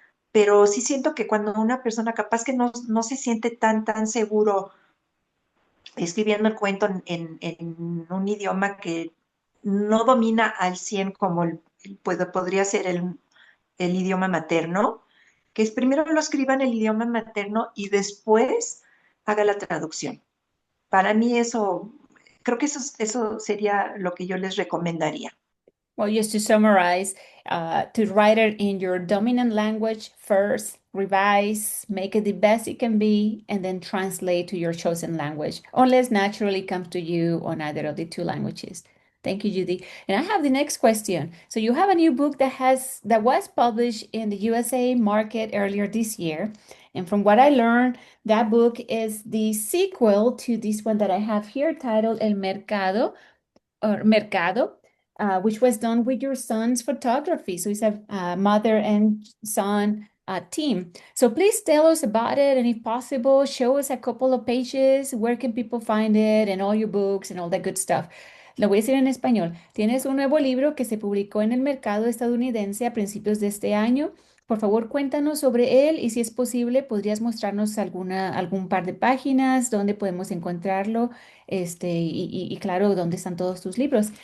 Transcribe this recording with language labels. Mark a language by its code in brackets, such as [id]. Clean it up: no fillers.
[es] Pero sí siento que cuando una persona capaz que no se siente tan seguro escribiendo el cuento en un idioma que no domina al 100 como podría ser el idioma materno, que es primero lo escriba en el idioma materno y después haga la traducción. Para mí eso, creo que eso sería lo que yo les recomendaría. [en] Well, just to summarize, to write it in your dominant language first, revise, make it the best it can be, and then translate to your chosen language, unless naturally comes to you on either of the two languages. Thank you, Judy. And I have the next question. So you have a new book that was published in the USA market earlier this year. And from what I learned, that book is the sequel to this one that I have here titled El Mercado or Mercado, which was done with your son's photography. So it's a mother and son team. So please tell us about it, and if possible, show us a couple of pages. Where can people find it and all your books and all that good stuff? [es] Lo voy a decir en español. Tienes un nuevo libro que se publicó en el mercado estadounidense a principios de este año Por favor, cuéntanos sobre él y si es posible, podrías mostrarnos algún par de páginas donde podemos encontrarlo, y claro, dónde están todos tus libros.